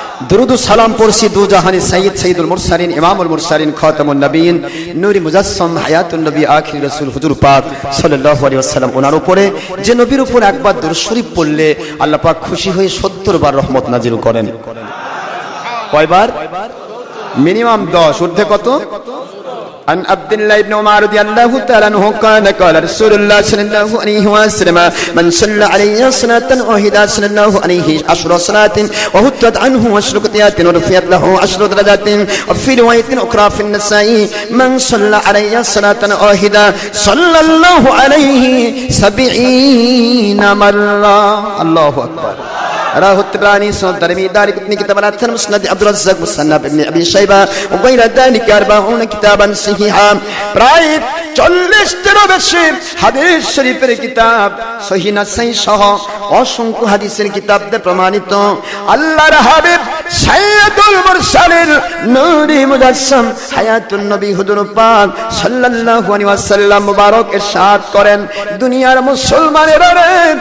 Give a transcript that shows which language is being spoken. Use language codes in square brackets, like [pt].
[bn] দুরুদ ও সালাম পড়ছি দু জাহানি সাইয়্যিদ সাইয়্যিদুল মুরসালিন ইমামুল মুরসালিন খাতামুন নবীন নূরি মুজাসসাম হায়াতুন নবী আখির রাসূল হুজুর পাক সাল্লাল্লাহু আলাইহি ওয়াসাল্লাম ওনার উপরে, যে নবীর উপর একবার দুরূদ শরীফ পড়লে আল্লাহ পাক খুশি হয়ে 70 বার রহমত নাজিল করেন। কয়বার? মিনিমাম 10, ঊর্ধ্বে কত? [ar] عن عبد الله بن عمر رضي الله تعالى عنه قال قال رسول الله صلى الله عليه وسلم من صلى عليه صلاة واحدة صلى الله عليه 10 صلاة وهتت عنه 10 خطيئات ورفعت له 10 درجات. وفي رواية أخرى في النسائي من صلى عليه صلاة واحدة صلى الله عليه 70 مرة. الله أكبر. راه الطبراني سنن الترمذي دار ابن كتاب الأثر مسند عبد الرزاق مصنف ابن أبي شيبة وغير ذلك 40 كتابا صحيحا. [bn] প্রায় 40টিরও বেশি হাদিস শরীফের কিতাব সহিহ নাসাই সহ অসংখ্য হাদিসের কিতাব দিয়ে প্রমাণিত আল্লাহর হাবিব সাইয়্যিদুল মুরসালিন নূরি মুজাসসাম হায়াতুন নবী হুজুর পাক সাল্লাল্লাহু আলাইহি ওয়াসাল্লাম মুবারক ইরশাদ করেন, দুনিয়ার মুসলমানেরা রে